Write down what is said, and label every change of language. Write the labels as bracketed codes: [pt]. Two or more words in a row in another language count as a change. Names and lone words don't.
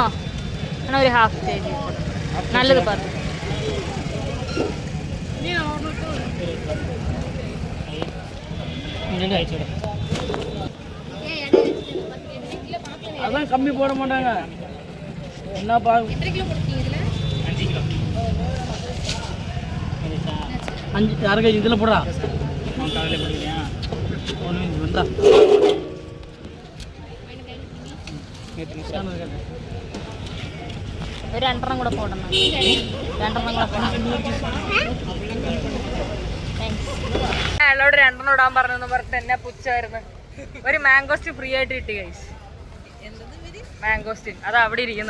[ml] ഒരു ½ kg നല്ലത് പറഞ്ഞു. [ta] அதான் கம்மி போட மாட்டாங்க. என்னப்பா 5 கிலோ 6 kg இதில் போடுறா. வந்தா [ml] ഒരു 2 കൂടെ പോടണം. 2 കൂടെ പോടണം. അയാളോട് 2 ഇടാൻ പറഞ്ഞെന്ന് പറഞ്ഞിട്ട് എന്നെ പുച്ഛമായിരുന്നു. ഒരു മാംഗോസ്റ്റിൻ ഫ്രീ ആയിട്ട് കിട്ടി ഗൈസ്. മാംഗോസ്റ്റിൻ അത് അവിടെ ഇരിക്കുന്നു.